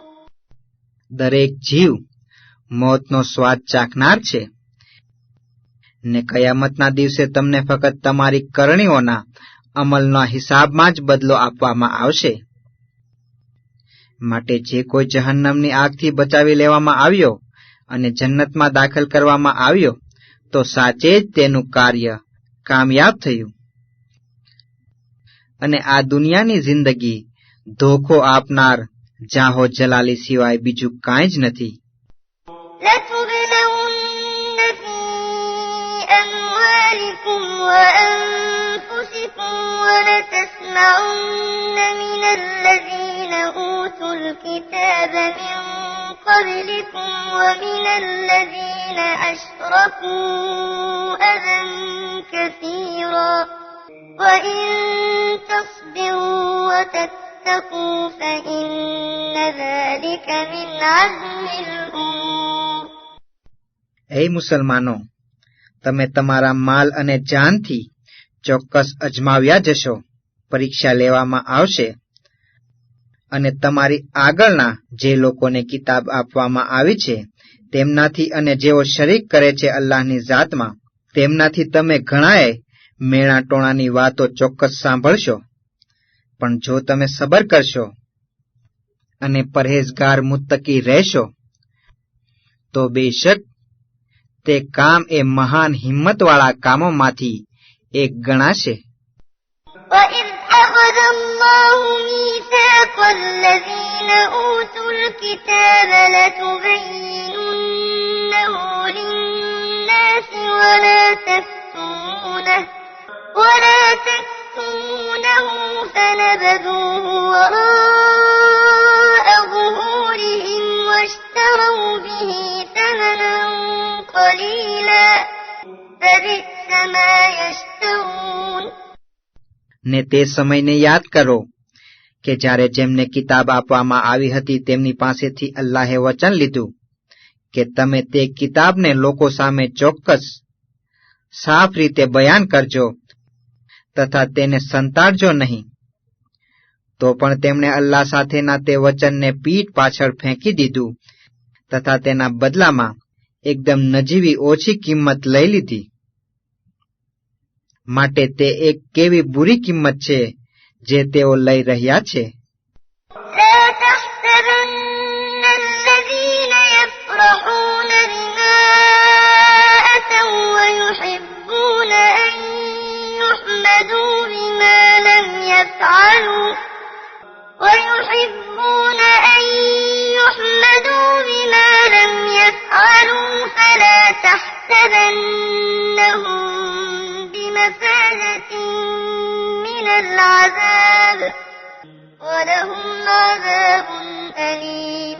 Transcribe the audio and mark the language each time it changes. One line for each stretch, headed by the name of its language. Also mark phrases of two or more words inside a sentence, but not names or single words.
Gujarati: દરેક જીવ મોતનો સ્વાદ ચાખનાર છે ને કયામતના દિવસે તમને ફક્ત તમારી કરણીઓના અમલના હિસાબમાં જ બદલો આપવામાં આવશે. માટે જે કોઈ જહન્નમની આગથી બચાવી લેવામાં આવ્યો અને જન્નતમાં દાખલ કરવામાં આવ્યો તો સાચે જ તેનું કાર્ય કામયાબ થયું અને આ દુનિયાની જિંદગી ધોખો આપનાર જાહો જલાલી સિવાય બીજું કાંઈ જ નથી.
Arabic: لتبلون في أموالكم وأنفسكم ولتسمعن من الذين أوتوا الكتاب من قبلكم ومن الذين أشركوا أذى كثيرا وإن تصبروا وتتقوا فإن ذلك من عزم الأمور.
Gujarati: એ મુસલમાનો, તમે તમારા માલ અને જાનથી ચોક્કસ અજમાવ્યા જશો, પરીક્ષા લેવામાં આવશે અને તમારી આગળના જે લોકોને કિતાબ આપવામાં આવી છે તેમનાથી અને જેઓ શરીક કરે છે અલ્લાહની જાતમાં, તેમનાથી તમે ઘણાએ મેણા ટોણાની વાતો ચોક્કસ સાંભળશો. પણ જો તમે સબર કરશો અને પરહેઝગાર મુત્તકી રહેશો તો બેશક તે કામ એ મહાન હિંમતવાળા કામોમાંથી એક ગણાશે.
Arabic: وَإِذْ أَخَذَ اللَّهُ مِيثَاقَ الَّذِينَ أُوتُوا الْكِتَابَ لَتُبَيِّنُنَّهُ لِلنَّاسِ وَلَا تَكْتُمُونَهُ فَنَبَذُوهُ وَرَاءَ ظُهُورِهِمْ وَاشْتَرَوْا بِهِ ثَمَنًا قَلِيلًا فَبِئْسَ مَا يَشْتَرُونَ.
Gujarati: ને તે સમયને યાદ કરો કે જ્યારે જેમને કિતાબ આપવામાં આવી હતી તેમની પાસેથી અલ્લાહે વચન લીધું કે તમે તે કિતાબને લોકો સામે ચોક્કસ સાફ રીતે બયાન કરજો તથા તેને સંતાડજો નહીં. તો પણ તેમણે અલ્લાહ સાથેના તે વચનને પીઠ પાછળ ફેંકી દીધું તથા તેના બદલામાં એકદમ નજીવી ઓછી કિંમત લઈ લીધી. માટે તે એક કેવી બુરી કિંમત છે જે તેઓ લઈ રહ્યા છે.
Arabic: لا تحسبن الذين يفرحون بما أتوا ويحبون أن يحمدوا بما لم يفعلوا فلا تحسبنهم بمفازة من العذاب وَلَهُمْ عَذَابٌ أَلِيمٌ.